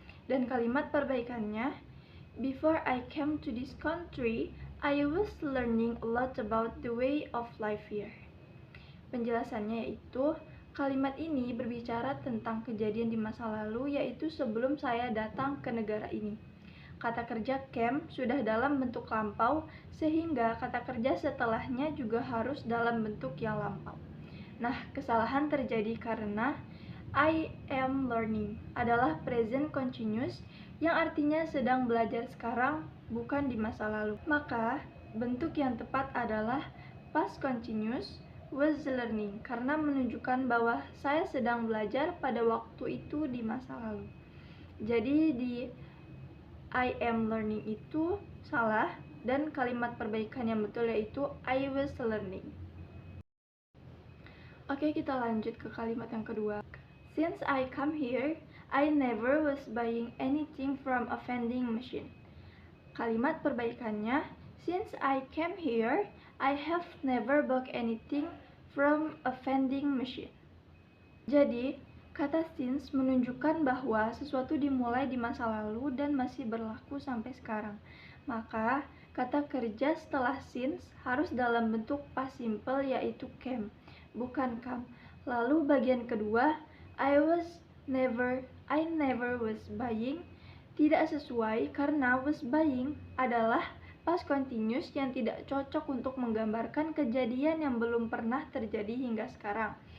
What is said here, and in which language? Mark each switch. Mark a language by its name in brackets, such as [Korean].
[Indonesian] Dan kalimat perbaikannya, [English] before I came to this country, I was learning a lot about the way of life here. [Indonesian] Penjelasannya yaitu, kalimat ini berbicara tentang kejadian di masa lalu, yaitu sebelum saya datang ke negara ini. Kata kerja came sudah dalam bentuk lampau, sehingga kata kerja setelahnya juga harus dalam bentuk yang lampau. Nah, kesalahan terjadi karena [English] I am learning [Indonesian] adalah present continuous yang artinya sedang belajar sekarang, bukan di masa lalu. Maka, bentuk yang tepat adalah past continuous was learning karena menunjukkan bahwa saya sedang belajar pada waktu itu di masa lalu. Jadi di [English] I am learning [Indonesian] itu salah dan kalimat perbaikan yang betul yaitu [English] I was learning. [Indonesian] Oke, kita lanjut ke kalimat yang kedua. [English] Since I come here, I never was buying anything from a vending machine. [Indonesian] Kalimat perbaikannya, [English] since I came here, I have never bought anything from a vending machine. [Indonesian] Jadi, kata since menunjukkan bahwa sesuatu dimulai di masa lalu dan masih berlaku sampai sekarang. Maka, kata kerja setelah since harus dalam bentuk past simple yaitu came, bukan come. Lalu bagian kedua, [English] I never was buying [Indonesian] tidak sesuai karena was buying adalah past continuous yang tidak cocok untuk menggambarkan kejadian yang belum pernah terjadi hingga sekarang.